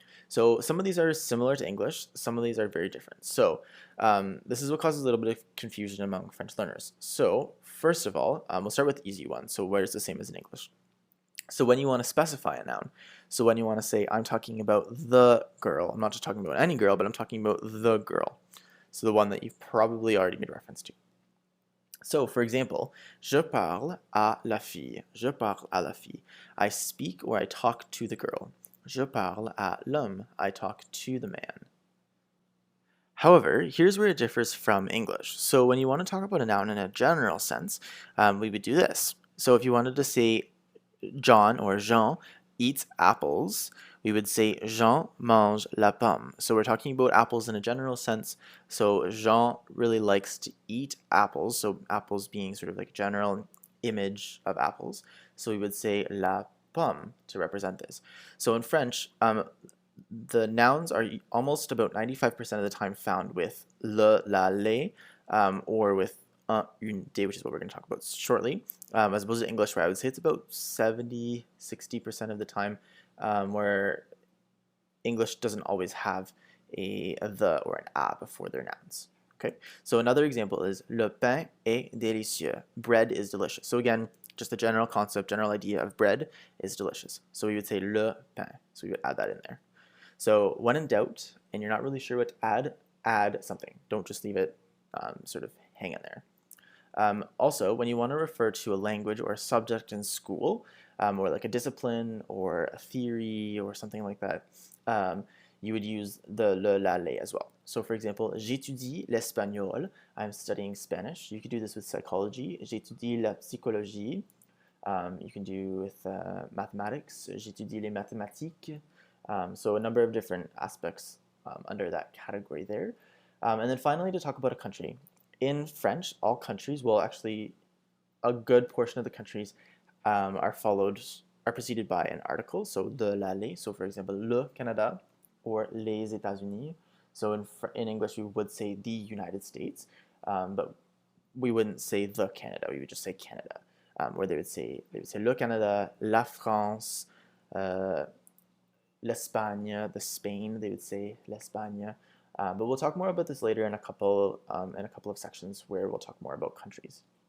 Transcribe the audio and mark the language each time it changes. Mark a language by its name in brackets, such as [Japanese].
[English] So some of these are similar to English, some of these are very different. So this is what causes a little bit of confusion among French learners. So first of all, we'll start with the easy one, so where it's the same as in English. So when you want to specify a noun, so when you want to say, I'm talking about the girl, I'm not just talking about any girl, but I'm talking about the girl. So the one that you've probably already made reference to. So for example, [French] je parle à la fille, je parle à la fille. [English] I speak or I talk to the girl. [French] Je parle à l'homme, [English] I talk to the man. However, here's where it differs from English. So when you want to talk about a noun in a general sense, we would do this. So if you wanted to say John or Jean eats apples, we would say [French] Jean mange la pomme. [English] So we're talking about apples in a general sense. So Jean really likes to eat apples. So apples being sort of like a general image of apples. So we would say la pomme to represent this. So in French, the nouns are almost about 95% of the time found with le, la, les, or with un, une, des, which is what we're going to talk about shortly, as opposed to English, where I would say it's about 70–60% of the time, where English doesn't always have a the or an a before their nouns. Okay, so another example is [French] le pain est délicieux. [English] Bread is delicious. So again, just the general concept, general idea of bread is delicious. So we would say le pain. So we would add that in there. So when in doubt, and you're not really sure what to add, add something. Don't just leave it sort of hanging there. Also, when you want to refer to a language or a subject in school, or like a discipline or a theory or something like that, you would use the le, la, les as well. So for example, [French] j'étudie l'espagnol, [English] I'm studying Spanish. You could do this with psychology. [French] J'étudie la psychologie. [English] You can do with mathematics. [French] J'étudie les mathématiques. [English] So a number of different aspects under that category there. And then finally, to talk about a country. In French, all countries, well, actually, a good portion of the countries are preceded by an article, so de, la, les. So for example, le Canada or les États-Unis. So in English, we would say the United States, but we wouldn't say the Canada. We would just say Canada, where they would say le Canada, la France, l'Espagne, the Spain. They would say l'Espagne. But we'll talk more about this later in a couple of sections where we'll talk more about countries.